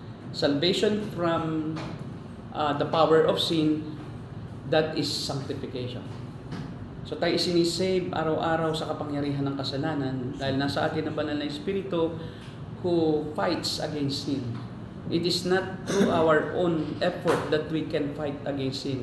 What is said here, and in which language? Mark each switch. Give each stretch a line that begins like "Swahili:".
English: Salvation from the power of sin, that is sanctification.
Filipino: So tayo sinisave araw-araw sa kapangyarihan ng kasalanan dahil nasa atin ang banal na Espiritu
English: who fights against sin. It is not through our own effort that we can fight against sin.